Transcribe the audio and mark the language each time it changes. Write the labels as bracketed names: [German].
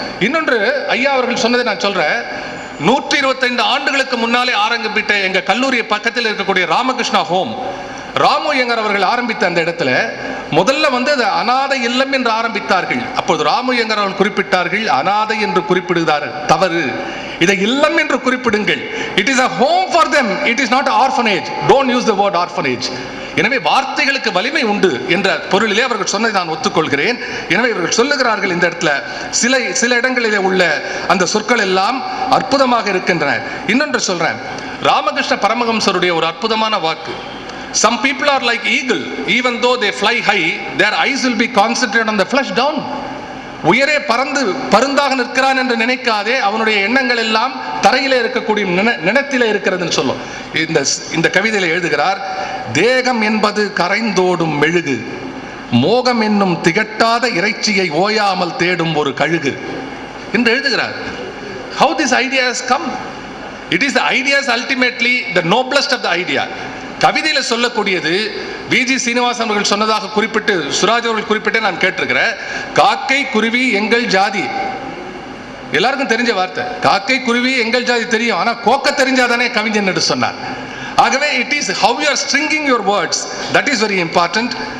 [Tamil] இன்னொன்று ஐயா அவர்கள் சொன்னதை நான் சொல்றேன். 125 ஆண்டுகளுக்கு முன்னாலே ஆரம்பித்த எங்க கல்லூரி பக்கத்தில் இருக்கக்கூடிய ராமகிருஷ்ணா ஹோம், ராமு ஐயங்கார் அவர்கள் ஆரம்பித்த அந்த இடத்துல முதல்ல அது அனாதை இல்லம் என்று ஆரம்பித்தார்கள். அப்போது ராமு ஐயங்கார் அவர்கள் குறிப்பிட்டார்கள், அனாதை என்று குறிப்பிடுகிறார்கள், தவறு, இதை இல்லம் என்று குறிப்பிடுங்கள். [English] It is a home for them, it is not an orphanage. Don't use the word orphanage. [Tamil] எனவே வார்த்தைகளுக்கு வலிமை உண்டு என்ற பொருளிலே அவர்கள் சொன்னதை நான் ஒத்துக்கொள்கிறேன். எனவே இவர்கள் சொல்லுகிறார்கள், இந்த இடத்துல சில இடங்களிலே உள்ள அந்த சொற்கள் எல்லாம் அற்புதமாக இருக்கின்றன. இன்னொன்று சொல்றேன், ராமகிருஷ்ண பரமஹம்சருடைய ஒரு அற்புதமான வாக்கு. [English] Some people are like eagle, even though they fly high, their eyes will be concentrated on the flesh down. [Tamil] உயரே பருந்தாக நிற்கிறான் என்று நினைக்காதே, அவனுடைய எண்ணங்கள் எல்லாம் தரையிலே இருக்கக்கூடிய நிலத்திலே இருக்கிறதுன்னு சொல்லும். இந்த கவிதையில எழுதுகிறார், தேகம் என்பது கரைந்தோடும் மெழுகு, மோகம் என்னும் திகட்டாத இறைச்சியை ஓயாமல் தேடும் ஒரு கழுகு என்று எழுதுகிறார். [English] How this idea has come? It is the idea is ultimately the noblest of the idea. [Tamil] கவிதையில சொல்லக்கூடியது விஜி சீனிவாசன் அவர்கள் சொன்னதாக குறிப்பிட்டு, சுராஜ் அவர்கள் குறிப்பிட்டு நான் கேட்டிருக்கிறேன். காக்கை குருவி எங்கள் ஜாதி, எல்லாருக்கும் தெரிஞ்ச வார்த்தை. காக்கை குருவி எங்கள் ஜாதி தெரியும், ஆனா கோக்க தெரிஞ்சாதானே கவிஞன் என்று சொன்னார். ஆகவே [English] It is how you are stringing your words, that is very important.